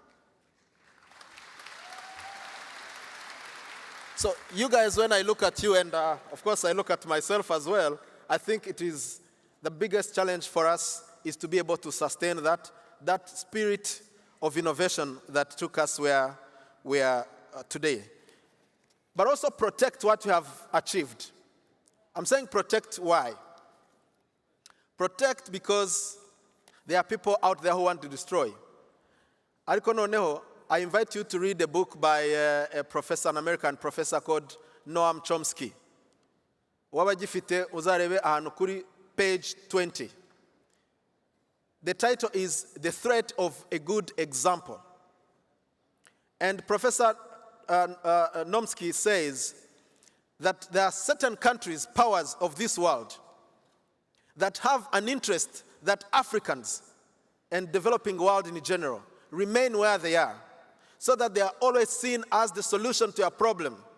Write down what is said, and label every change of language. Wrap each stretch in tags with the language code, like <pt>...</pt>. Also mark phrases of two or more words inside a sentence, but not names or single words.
<en>So you guys, when I look at you, and of course I look at myself as well, I think it is the biggest challenge for us is to be able to sustain that spirit of innovation that took us where we are today. But also protect what you have achieved. I'm saying protect, why? Protect because there are people out there who want to destroy.</en> <rw>Ariko noneho,</rw> <en>I invite you to read a book by a professor, an American professor called Noam Chomsky.</en> <rw>Wabagifite uzarebe ahantu kuri page 20.</rw> <en>The title is The Threat of a Good Example. And Professor Chomsky says that there are certain countries, powers of this world, that have an interest that Africans and developing world in general remain where they are, so that they are always seen as the solution to a problem.</en>